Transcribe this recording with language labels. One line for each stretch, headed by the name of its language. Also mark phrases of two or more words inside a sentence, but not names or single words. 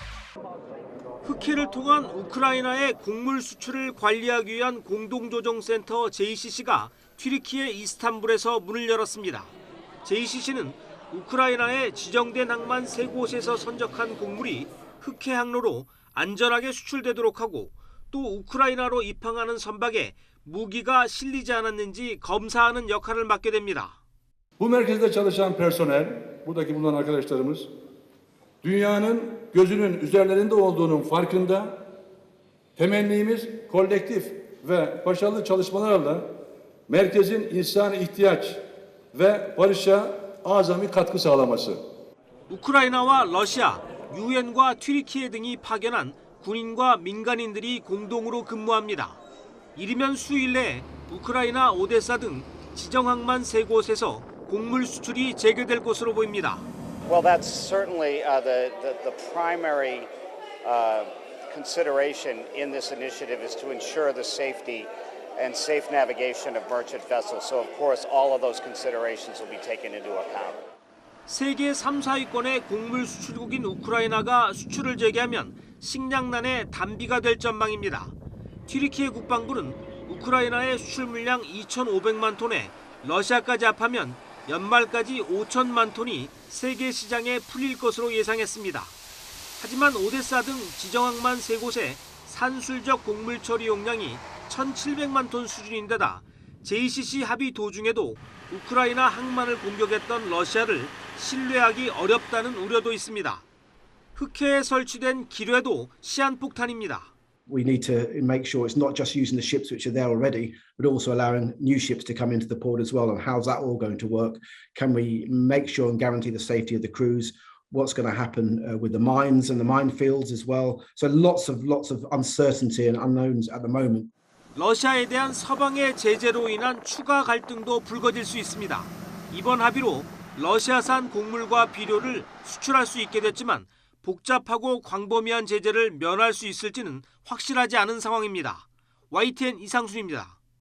Korean: 흑해를 통한 우크라이나의 곡물 수출을 관리하기 위한 공동조정센터 JCC가 튀르키예 이스탄불에서 문을 열었습니다. JCC는 우크라이나에 지정된 항만 3곳에서 선적한 곡물이 흑해 항로로 안전하게 수출되도록 하고 또 우크라이나로 입항하는 선박에 무기가 실리지 않았는지 검사하는 역할을 맡게 됩니다.
Turkish: Bu merkezde çalışan personel, buradaki bulunan arkadaşlarımız, dünyanın gözünün üzerlerinde olduğunun farkında. Temennimiz kolektif ve başarılı çalışmalarla merkezin insani ihtiyaç ve barışa azami katkı sağlaması.
Korean: 우크라이나와 러시아, 유엔과 튀르키예 등이 파견한 군인과 민간인들이 공동으로 근무합니다. 이르면 수일 내에 우크라이나 오데사 등 지정 항만 3곳에서 곡물 수출이 재개될 것으로 보입니다.
English: Well, that's certainly the primary consideration in this initiative is to ensure the safety and safe navigation of merchant vessels. So, of course, all of those considerations will be taken into account.
Korean: 세계 3, 4위권의 곡물 수출국인 우크라이나가 수출을 재개하면 식량난의 단비가 될 전망입니다. 튀르키예 국방부는 우크라이나의 수출 물량 2,500만 톤에 러시아까지 합하면 연말까지 5천만 톤이 세계 시장에 풀릴 것으로 예상했습니다. 하지만 오데사 등 지정항만 3곳의 산술적 곡물 처리 용량이 1,700만 톤 수준인데다 JCC 합의 도중에도 우크라이나 항만을 공격했던 러시아를 신뢰하기 어렵다는 우려도 있습니다. 흑해에 설치된 기뢰도 시한폭탄입니다.
English: We need to make sure it's not just using the ships which are there already, but also allowing new ships to come into the port as well. And how's that all going to work? Can we make sure and guarantee the safety of the crews? What's going to happen with the mines and the minefields as well? So lots of uncertainty and unknowns at the moment.
Korean: 러시아에 대한 서방의 제재로 인한 추가 갈등도 불거질 수 있습니다. 이번 합의로 러시아산 곡물과 비료를 수출할 수 있게 됐지만 복잡하고 광범위한 제재를 면할 수 있을지는 확실하지 않은 상황입니다. YTN 이상순입니다.